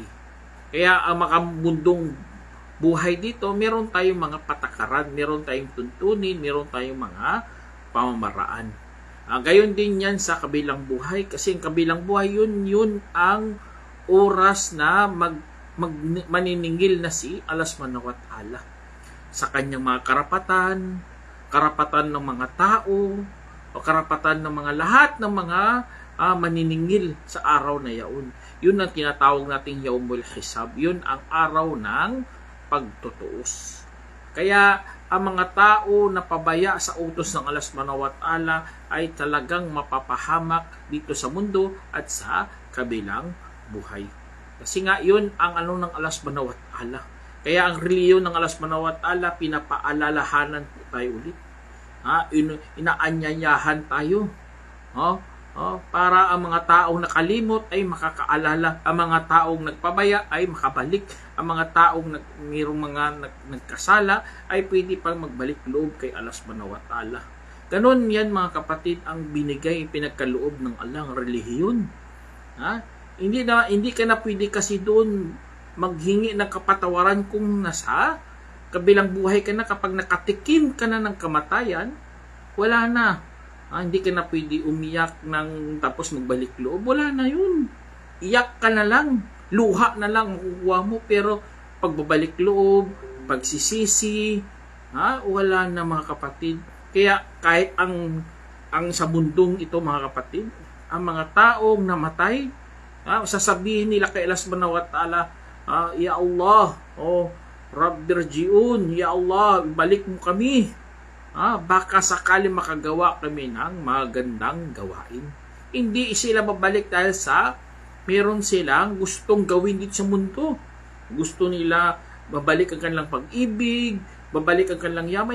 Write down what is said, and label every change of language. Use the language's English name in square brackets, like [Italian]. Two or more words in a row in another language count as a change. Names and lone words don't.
[Filipino] Kaya ang makamundong buhay dito, meron tayong mga patakaran, meron tayong tuntunin, meron tayong mga pamamaraan. Gayon din yan sa kabilang buhay, kasi ang kabilang buhay yun ang oras na maniningil na si Allah [Arabic] سبحانه وتعالى [Filipino] sa kanyang mga karapatan ng mga tao, o karapatan ng mga lahat ng mga maniningil sa araw na yaon. Yun ang tinatawag nating [Arabic] يوم الحساب. [Filipino] Yun ang araw ng pagtutuos. Kaya ang mga tao na pabaya sa utos ng Allah [Arabic] سبحانه وتعالى [Filipino] ay talagang mapapahamak dito sa mundo at sa kabilang buhay. Kasi nga yun ang ng Allah [Arabic] سبحانه وتعالى. [Filipino] Kaya ang reliyon ng Allah [Arabic] سبحانه وتعالى, [Filipino] pinapaalalahanan po tayo ulit. Inaanyayahan tayo. Para ang mga taong nakalimot ay makakaalala, ang mga taong nagpabaya ay makabalik, ang mga taong mayroong mga nagkasala ay pwede pang magbalik loob kay Allah [Arabic] سبحانه وتعالى. [Filipino] Ganon yan mga kapatid ang binigay, pinagkaloob ng Allah, ang relihiyon. Hindi ka na pwede kasi doon maghingi ng kapatawaran kung nasa kabilang buhay ka na. Kapag nakatikim ka na ng kamatayan, wala na. Hindi ka na pwede umiyak tapos magbalik loob. Wala na yun. Iyak ka na lang. Luha na lang makukuha mo. Pero pagbabalik loob, pagsisisi, wala na mga kapatid. Kaya kahit ang sa mundong ito mga kapatid, ang mga taong namatay, sasabihin nila kay Allah [Arabic] سبحانه وتعالى, [Filipino] Ya Allah, [Arabic] رب ارجعون, [Filipino] Ya Allah, balik mo kami. Baka sakali makagawa kami ng magandang gawain. Hindi sila babalik dahil sa meron silang gustong gawin dito sa mundo. Gusto nila babalik ang kanilang pag-ibig, babalik ang kanilang yaman.